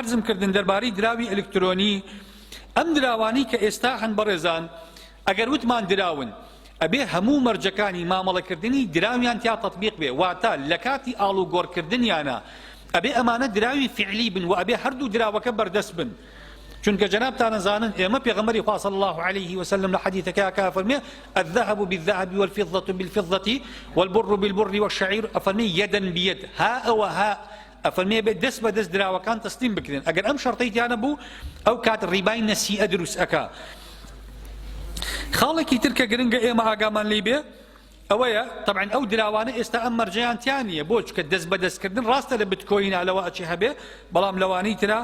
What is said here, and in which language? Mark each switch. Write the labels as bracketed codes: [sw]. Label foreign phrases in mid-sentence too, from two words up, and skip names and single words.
[ckb] عەرزم کردن دەربارەی دراوی ئەلکترۆنی ئەم دراوانەی کە ئێستا هەن بەڕێزان ئەگەر وتمان دراون ئەبێ هەموو مەرجەکانی مامەڵەکردنی دراویان تیا تەطبیق بێ واتە لە کاتی ئاڵوگۆڕکردنیانە ئەبێ ئەمانە دراوی فعلی بن و ئەبێ هەردوو دراوەکە بەردەست بن چونکە جەنابتان ئەزانن ئێمە پێغەمبەری خوا [ar] صلی الله عليه وسلم [ckb] لە حەدیثەکە کافەرمێ [ar] الذهب بالذهب والفضة بالفضة والبر بالبر والشعير [ckb] ئەفەرمێ [ar] يدا بيد [ckb] ها ئەوە ها ئەفەرمێ بێت دەست بە دەست دراوەکان تەسلیم بکرێن ئەگەر ئەم شەرتەی تیانە بوو ئەو کات ڕیبای نەسیئە دروست ئەکا خاڵێکی تر کە گرنگە ئێمە ئاگامان لێ بێ ئەوەیە طبعا ئەو دراوانە ئێستا ئەم مەرجەیان تیانە بۆ چکە دەست بە دەستکردن ڕاستە لە بتکۆینا لەوە ئەچێ هەبێ بەڵام لەوانەی ترا